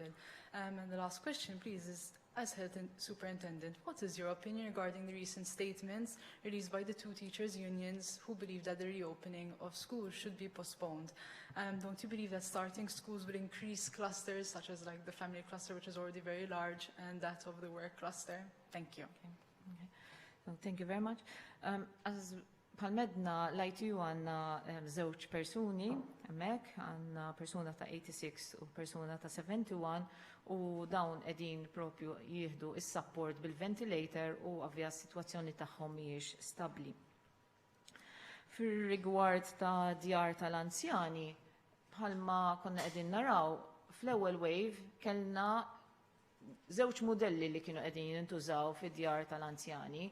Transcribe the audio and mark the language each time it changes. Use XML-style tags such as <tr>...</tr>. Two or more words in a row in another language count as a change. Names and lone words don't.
<en>And the last question, please, is as health superintendent, what is your opinion regarding the recent statements released by the 2 teachers' unions who believe that the reopening of schools should be postponed? Don't you believe that starting schools will increase clusters, such as like the family cluster, which is already very large, and that of the work cluster? Thank you. Okay. So, thank you very much.</en> <mt>As palmedna l-ITU għanna żewġ persuni, hemmhekk għandna persuna ta' 86 u persuna ta' 71, u dawn qegħdin propju jieħdu is-support bil-ventilator u ovvja s-sitwazzjoni tagħhom mhijiex stabbli. Fir-rigward ta' djar tal-anzjani, bħalma konna qegħdin naraw, fl-ewwel wave kellna żewġ modelli li kienu qegħdin jintużaw fid-djar tal-anzjani.</mt>